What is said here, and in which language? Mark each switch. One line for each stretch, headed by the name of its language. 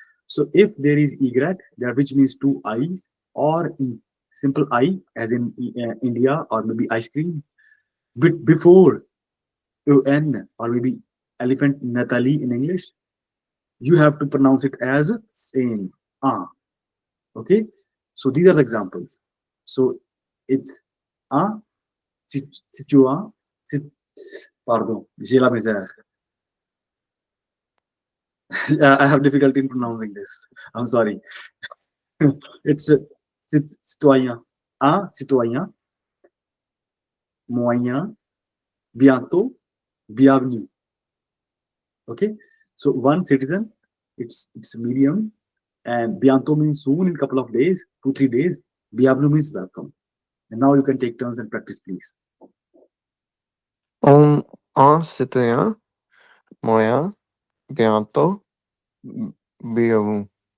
English: So if there is y, that which means two I's, or e, simple I as in India or maybe ice cream, but before n or maybe elephant Natalie in English, you have to pronounce it as same okay. So these are the examples. So it's situa pardon,
French: j'ai la misère.
English: I have difficulty in pronouncing this. I'm sorry.
French: It's citoyen, citoyen, moyen, bientôt, bienvenue.
English: Okay, so one citizen, it's medium, and bientôt means soon, in a couple of days, 2-3 days. Bienvenue means welcome. And now you can take turns and practice, please.
French: Un citoyen, moyen, bientôt, bienvenue.